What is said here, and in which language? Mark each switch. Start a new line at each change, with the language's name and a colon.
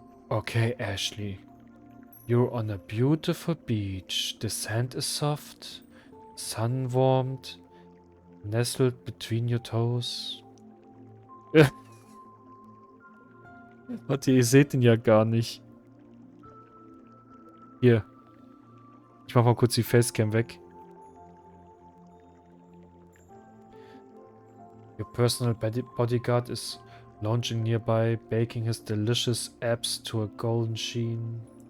English: Okay, Ashley. You're on a beautiful beach. The sand is soft, sun warmed, nestled between your toes.
German: Warte, ihr seht ihn ja gar nicht. Hier. Ich mach mal kurz die Facecam weg.
English: Your personal bodyguard is lounging nearby, baking his delicious abs to a golden sheen.